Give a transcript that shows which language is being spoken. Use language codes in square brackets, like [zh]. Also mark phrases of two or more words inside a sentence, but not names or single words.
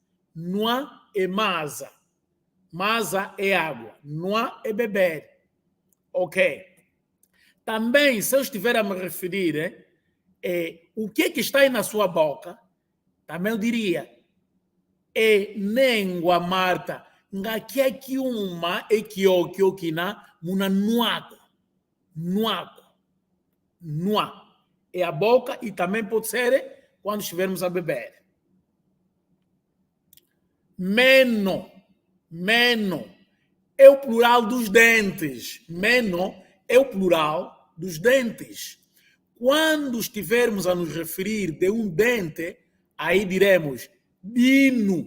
[pt] Masa é água. Nua é beber. Ok. Também, se eu estiver a me referir, o que está aí na sua boca, também eu diria, [kg] nengua Marta, ngakiaki uma ekiokio kina muna nuako. nuaco. [pt] Nuá é a boca e também pode ser quando estivermos a beber. [kg] Meno. [pt] Meno é o plural dos dentes. Meno é o plural dos dentes. Quando estivermos a nos referir de um dente, aí diremos dino.